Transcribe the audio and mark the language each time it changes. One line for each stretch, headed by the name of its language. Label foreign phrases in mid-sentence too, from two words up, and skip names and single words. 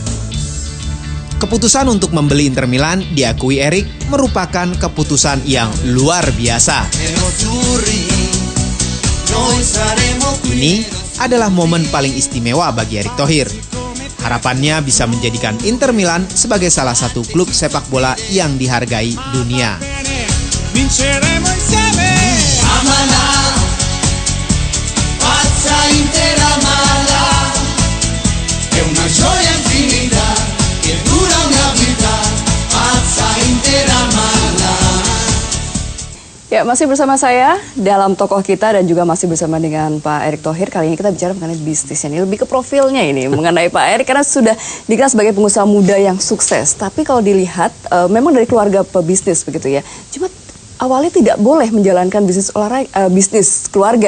Indonesian: Keputusan untuk membeli Inter Milan diakui Erick merupakan keputusan yang luar biasa. Ini adalah momen paling istimewa bagi Erick Thohir. Harapannya bisa menjadikan Inter Milan sebagai salah satu klub sepak bola yang dihargai dunia.
Italian: Vinceremo insieme. Amala, pazza intera mala, è una gioia infinita che dura una vita, pazza intera mala.
Indonesian: Ya, masih bersama saya dalam tokoh kita dan juga masih bersama dengan Pak Erick Thohir. Kali ini kita bicara mengenai bisnis. Ini lebih ke profilnya ini mengenai Pak Erick karena sudah dikenal sebagai pengusaha muda yang sukses. Tapi kalau dilihat memang dari keluarga pebisnis begitu ya. Cuma awalnya tidak boleh menjalankan bisnis bisnis keluarga.